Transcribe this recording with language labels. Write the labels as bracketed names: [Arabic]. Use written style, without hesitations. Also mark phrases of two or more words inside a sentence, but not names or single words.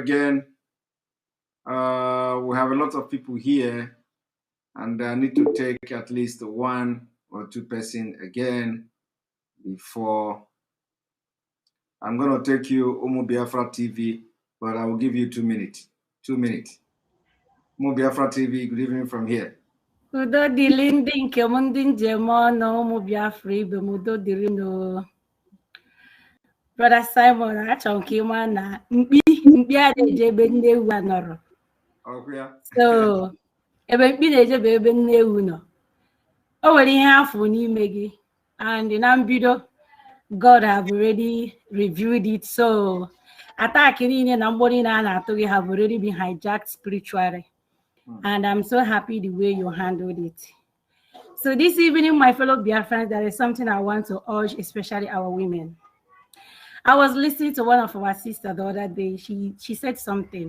[English] We have a lot of people here. And I need to take at least 1 or 2 person again before. I'm going to take you Umu Biafra TV, but I will give you 2 minutes. 2 minutes. Umu Biafra TV, good evening from here. [Igbo] Udo dịrị ndị nke m ndị njem ọnụ ụmụ Biafra ibe m udo dịrị no. Brother Simon, achọrọ nke ịma na mkpi na-eje ebe nne ewu anọrọ. So, ebe mkpi na-eje bụ ebe nne ewu nọ. O nwere ihe afọ n'ime gị, and na mbido [English] God have already reviewed it. [Igbo] So, attack niile na mgbọ niile a na-atụ gị [English] have already been hijacked spiritually. And I'm so happy the way you handled it. So this evening, my fellow Biafrans, there is something I want to urge, especially our women. I was listening to one of our sisters the other day. She said something.